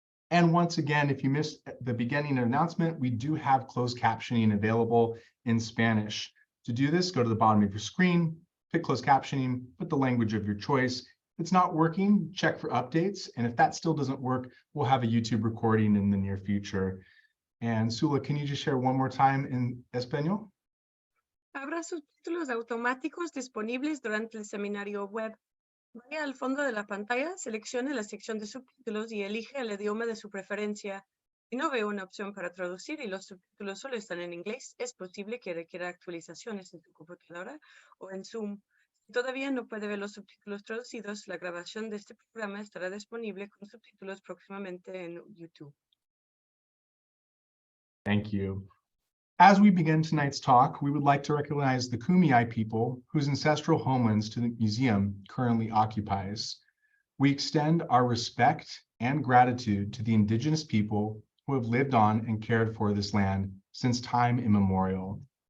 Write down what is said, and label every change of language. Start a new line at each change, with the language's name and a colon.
English: And once again, if you missed the beginning announcement, we do have closed captioning available in Spanish. To do this, go to the bottom of your screen, pick closed captioning, put the language of your choice. If it's not working, check for updates. And if that still doesn't work, we'll have a YouTube recording in the near future. And Sula, can you just share one more time in Español?
Spanish: Habrá subtítulos automáticos disponibles durante el seminario web. Vaya al fondo de la pantalla, seleccione la sección de subtítulos y elige el idioma de su preferencia. Si no ve una opción para traducir y los subtítulos solo están en inglés, es posible que requiera actualizaciones en tu computadora o en Zoom. Si todavía no puede ver los subtítulos traducidos, la grabación de este programa estará disponible con subtítulos próximamente en YouTube.
English: Thank you. As we begin tonight's talk, we would like to recognize the Kumeyaay people whose ancestral homelands to the museum currently occupies. We extend our respect and gratitude to the indigenous people who have lived on and cared for this land since time immemorial.